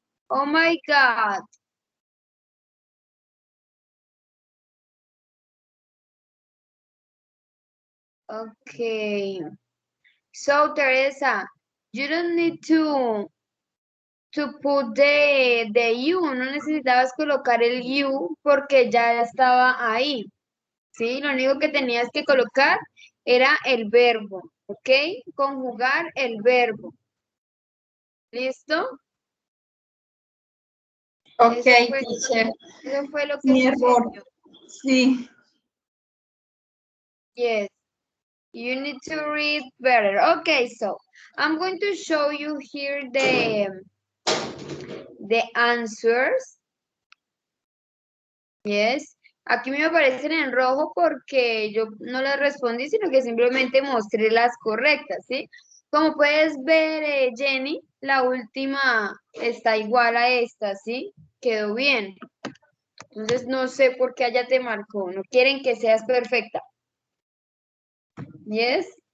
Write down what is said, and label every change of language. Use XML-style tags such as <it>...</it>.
<en>Oh my God. Okay. So, Teresa, you don't need to put the you.</en> <es>No necesitabas colocar el you porque ya estaba ahí. ¿Sí? Lo único que tenías que colocar era el verbo. ¿Ok? Conjugar el verbo. ¿Listo?</es> <en>Ok,</en> <es>Eso fue,</es> <en>teacher.</en> <es>eso fue lo que Mi error. sucedió. Sí.</es> <en>Yes. You need to read better. Okay, so I'm going to show you here the answers. Yes.</en> <es>Aquí me aparecen en rojo porque yo no las respondí, sino que simplemente mostré las correctas, ¿sí? Como puedes ver, Jenny, la última está igual a esta, ¿sí? Quedó bien. Entonces no sé por qué allá te marcó. No quieren que seas perfecta. Yes.</es>